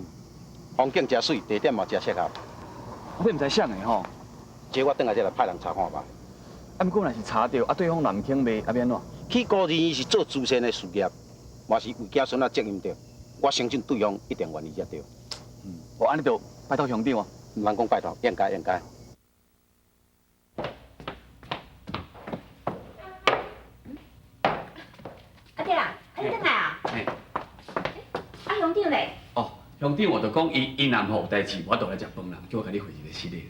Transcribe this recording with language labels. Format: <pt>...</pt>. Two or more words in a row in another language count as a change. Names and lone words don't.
<nan>风景真水，地点嘛真适合。你唔知想的吼。这我等下再来派人查看吧。啊，不过若是查到，对方若唔肯卖，啊变怎？去孤儿院是做慈善的事业，嘛是为子孙仔责任着。我相信对方一定愿意才对。安尼就拜托兄长啊。唔通讲拜托，应该。阿爹啊，你转来啊？兄长嘞？哦，兄弟，我就讲伊若无有代志，我倒来食饭啦，叫我甲你回一个失礼。</nan>